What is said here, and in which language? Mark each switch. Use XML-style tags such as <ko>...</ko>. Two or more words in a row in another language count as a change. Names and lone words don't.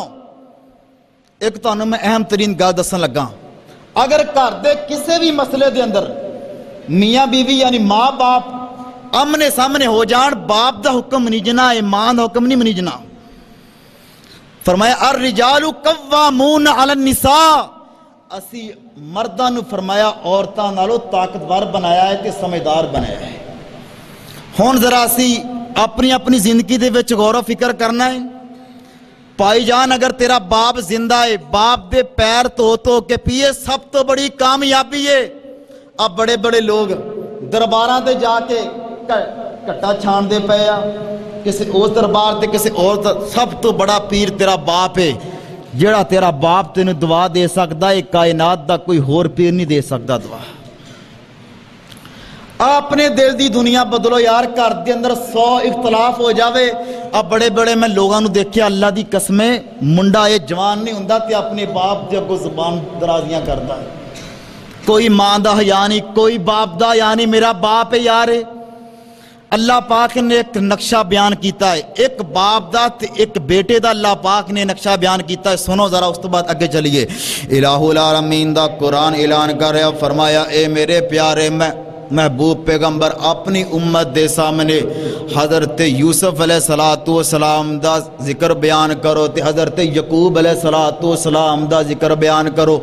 <pa>ایک تانوں میں اہم ترین گل دسن لگا، اگر گھر دے کسے بھی مسئلے دے اندر میاں بیوی یعنی ماں باپ آمنے سامنے ہو جان، باپ دا حکم منیجنا ہے، ماں دا حکم نہیں منیجنا۔</pa> <ar>فرمایا الرجال قوامون علی النساء،</ar> <pa>اسی مرداں نو فرمایا عورتاں نالوں طاقتور بنایا ہے تے سمجھدار بنایا ہے۔ ہن ذرا اسی اپنی زندگی دے وچ غور و فکر کرنا ہے۔ پائی جان اگر تیرا باپ زندہ ہے، باپ دے پیر تو کے پیے سب تو بڑی کامیابی ہے۔ اب بڑے بڑے لوگ درباراں تے جا کے کٹا چھان دے پے آ، کسی اس دربار تے کسی اور، سب تو بڑا پیر تیرا باپ ہے، جڑا تیرا باپ تینوں دعا دے سکتا ہے، کائنات دا کوئی ہور پیر نہیں دے سکتا دعا۔ اپنے دل دی دنیا بدلو یار، گھر دے اندر 100 اختلاف ہو جاوے۔ اب بڑے بڑے میں لوگاں نو دیکھیا اللہ دی قسمیں، منڈا یہ جوان نہیں ہوندا تے اپنے باپ دے اگوں زبان درازیاں کردا ہے، کوئی ماں دا حیا نہیں، کوئی باپ دا یعنی میرا باپ ہے یار۔ اللہ پاک نے ایک نقشہ بیان کیتا ہے، ایک باپ دا تے ایک بیٹے دا اللہ پاک نے نقشہ بیان کیتا ہے۔ سنو ذرا اس تو بعد اگے چلیے۔ الہ العالمین دا قرآن اعلان کر رہا، فرمایا اے میرے پیارے محبوب پیغمبر اپنی امت دے سامنے حضرت یوسف علیہ السلام دا ذکر بیان کرو تے حضرت یعقوب علیہ السلام دا ذکر بیان کرو۔</pa>